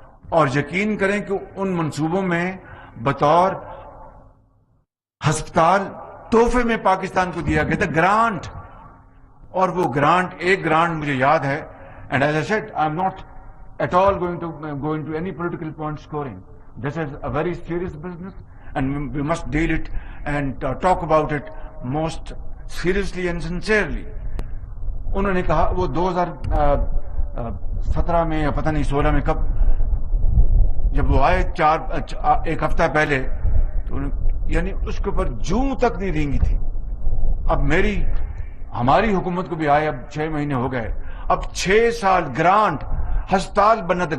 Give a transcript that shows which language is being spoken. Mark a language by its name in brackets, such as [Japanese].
[Urdu] اور یقین کریں کہ ان منصوبوں میں بطور ہسپتال تحفے میں پاکستان کو دیا گیا تھا گرانٹ. اور وہ گرانٹ, ایک گرانٹ مجھے یاد ہے, [English] And as I said I am not at all going to any political point scoring. This is a very serious business and we must deal it and talk about it most seriously and sincerely. [Urdu] انہوں نے کہا وہ 2017 میں یا پتہ نہیں 16 میں کب جب وہ آئے ایک ہفتہ پہلے, تو یعنی اس کے اوپر جوں تک نہیں رینگی تھی. اب ہماری حکومت کو بھی آئے, اب 6 مہینے ہو گئے, اب 6 سال گرانٹ ہسپتال بننا تھا.